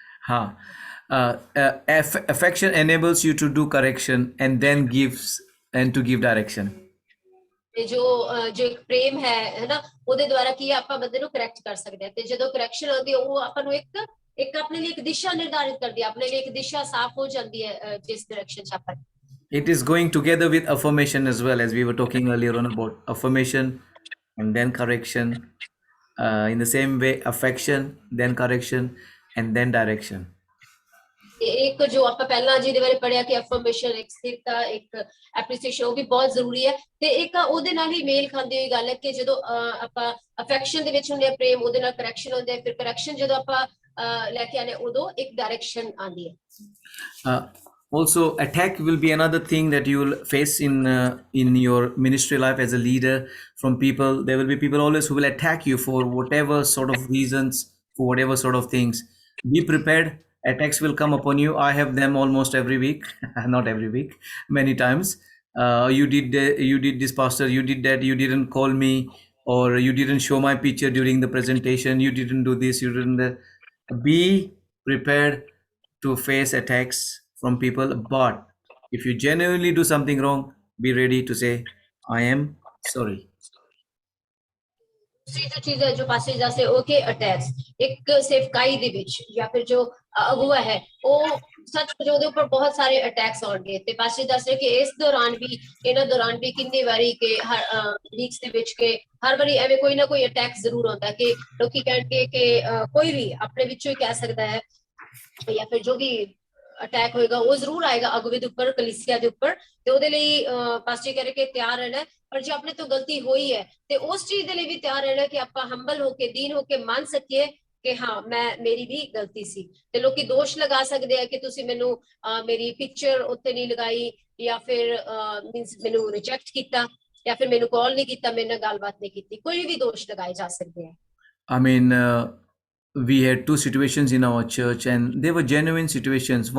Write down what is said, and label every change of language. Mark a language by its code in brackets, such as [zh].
[en] हाँ, affection enables you to do correction and then gives and to give direction. [pa] ਤੇ ਜੋ ਇੱਕ ਪ੍ਰੇਮ ਹੈ ਨਾ, ਉਹਦੇ ਦੁਆਰਾ ਕੀ ਆਪਾਂ ਬੰਦੇ ਨੂੰ ਕਰੈਕਟ ਕਰ ਸਕਦੇ ਹਾਂ। ਤੇ ਜਦੋਂ ਕਰੈਕਸ਼ਨ ਆਉਂਦੀ ਹੈ ਉਹ ਆਪਾਂ ਨੂੰ ਇੱਕ ਆਪਣੇ ਲਈ ਇੱਕ ਦਿਸ਼ਾ ਨਿਰਧਾਰਿਤ ਕਰਦੀ ਹੈ, ਆਪਣੇ ਲਈ ਇੱਕ ਦਿਸ਼ਾ ਸਾਫ਼ ਹੋ ਜਾਂਦੀ ਹੈ ਜਿਸ ਡਾਇਰੈਕਸ਼ਨ 'ਚ ਆਪਾਂ। [en] It is going together with affirmation as well, as we were talking earlier on about affirmation and then correction. In the same way, affection, then correction, and then direction. [pa] ਇੱਕ ਜੋ ਆਪਾਂ ਪਹਿਲਾਂ ਜਿਹਦੇ ਬਾਰੇ ਪੜਿਆ ਕਿ ਅਫਰਮੇਸ਼ਨ, ਇੱਕ ਸਥਿਰਤਾ, ਇੱਕ ਐਪਰੀਸੀਏਸ਼ਨ, ਉਹ ਵੀ ਬਹੁਤ ਜ਼ਰੂਰੀ ਹੈ। ਤੇ ਇੱਕ ਉਹਦੇ ਨਾਲ ਹੀ ਮੇਲ ਖਾਂਦੀ ਹੋਈ ਗੱਲ ਹੈ ਕਿ ਜਦੋਂ ਆਪਾਂ ਅਫੈਕਸ਼ਨ ਦੇ ਵਿੱਚ ਹੁੰਦੇ ਆ, ਪ੍ਰੇਮ, ਉਹਦੇ ਨਾਲ ਕਰੈਕਸ਼ਨ ਹੁੰਦੇ ਆ, ਫਿਰ ਕਰੈਕਸ਼ਨ ਜਦੋਂ ਆਪਾਂ ਲੈ ਕੇ ਆਨੇ ਉਦੋਂ ਇੱਕ ਡਾਇਰੈਕਸ਼ਨ ਆਉਂਦੀ ਹੈ। [en] Also, attack will be another thing that you will face in your ministry life as a leader from people. There will be people always who will attack you for whatever sort of reasons, for whatever sort of things. Be prepared. Attacks will come upon you. I have them almost every week, not every week, many times. You did this, pastor. You did that. You didn't call me, or you didn't show my picture during the presentation. You didn't do this. You didn't that. Be prepared to face attacks from people, but if you genuinely do something wrong, be ready to say, I am sorry. [pa] दूसरी जो चीज है जो Passage जैसे okay attacks, एक सेवकाई ਦੇ ਵਿੱਚ ਜਾਂ ਫਿਰ ਜੋ ਅਗਵਾ ਹੈ ਉਹ ਸੱਚ ਉਹਦੇ ਉੱਪਰ ਬਹੁਤ ਸਾਰੇ ਅਟੈਕਸ ਆਉਣਗੇ। ਤੇ ਪਾਸੇ ਦੱਸ ਰਹੇ ਕਿ ਇਸ ਦੌਰਾਨ ਵੀ, ਇਹਨਾਂ ਦੌਰਾਨ ਵੀ ਕਿੰਨੀ ਵਾਰੀ ਕਿ ਲੀਗਸ ਦੇ ਵਿੱਚ ਕਿ ਹਰ ਵਾਰੀ ਐਵੇਂ ਕੋਈ ਨਾ ਕੋਈ ਅਟੈਕ ਜ਼ਰੂਰ ਹੁੰਦਾ ਕਿ ਲੋਕੀ ਕਹਿਣਗੇ ਕਿ ਕੋਈ ਵੀ ਆਪਣੇ ਵਿੱਚੋਂ ਹੀ ਕਹਿ ਸਕਦਾ ਹੈ ਜਾਂ ਫਿਰ ਜੋ ਵੀ ਅਟੈਕ ਹੋਏਗਾ ਉਹ ਜ਼ਰੂਰ ਆਏਗਾ ਅਗਵੇ ਦੇ ਉੱਪਰ, ਕਲੀਸਿਆ ਦੇ ਉੱਪਰ। ਤੇ ਉਹਦੇ ਲਈ ਪਾਸਟਰ ਕਹਿ ਰਹੇ ਕਿ ਤਿਆਰ ਰਹਿਣਾ, ਪਰ ਜੇ ਆਪਣੇ ਤੋਂ ਗਲਤੀ ਹੋਈ ਹੈ ਤੇ ਉਸ ਚੀਜ਼ ਦੇ ਲਈ ਵੀ ਤਿਆਰ ਰਹਿਣਾ ਕਿ ਆਪਾਂ ਹੰਬਲ ਹੋ ਕੇ, ਦੀਨ ਹੋ ਕੇ ਮੰਨ ਸਕੀਏ ਕਿ ਹਾਂ ਮੇਰੀ ਵੀ ਗਲਤੀ ਸੀ। ਤੇ ਲੋਕੀ ਦੋਸ਼ ਲਗਾ ਸਕਦੇ ਆ ਕਿ ਤੁਸੀਂ ਮੈਨੂੰ ਮੇਰੀ ਪਿਕਚਰ ਉੱਤੇ ਨਹੀਂ ਲਗਾਈ, ਜਾਂ ਫਿਰ ਮੀਨਸ ਮੈਨੂੰ ਰਿਜੈਕਟ ਕੀਤਾ, ਜਾਂ ਫਿਰ ਮੈਨੂੰ ਕਾਲ ਨਹੀਂ ਕੀਤਾ, ਮੇਰੇ ਨਾਲ ਗੱਲਬਾਤ ਨਹੀਂ ਕੀਤੀ, ਕੋਈ ਵੀ ਦੋਸ਼ ਲਗਾਏ ਜਾ ਸਕਦੇ ਆ। [en] I mean, we had two situations in our church, and they were genuine situations.